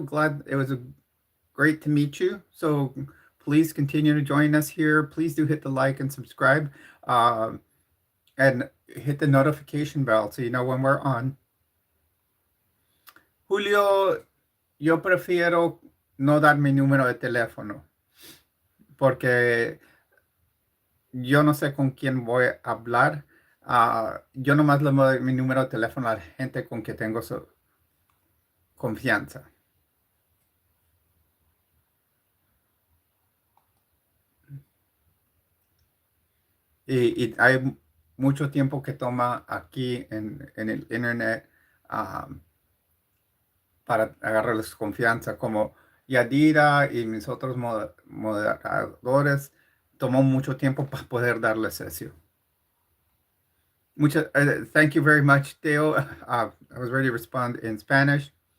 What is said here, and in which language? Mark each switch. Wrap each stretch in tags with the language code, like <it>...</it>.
<en>Glad it was great to meet you. So please continue to join us here. Please do hit the like and subscribe, uh, and hit the notification bell so you know when we're on.</en> <es>Julio, yo prefiero no dar mi número de teléfono porque yo no sé con quién voy a hablar. Yo nomás le doy mi número de teléfono a la gente con que tengo confianza. Y hay mucho tiempo que toma aquí en el internet ah, para agarrarles confianza, como Yadira y mis otros moderadores, tomó mucho tiempo para poder darles eso.</es> <en>Thank you very much, Dale. I was ready to respond in Spanish.</en>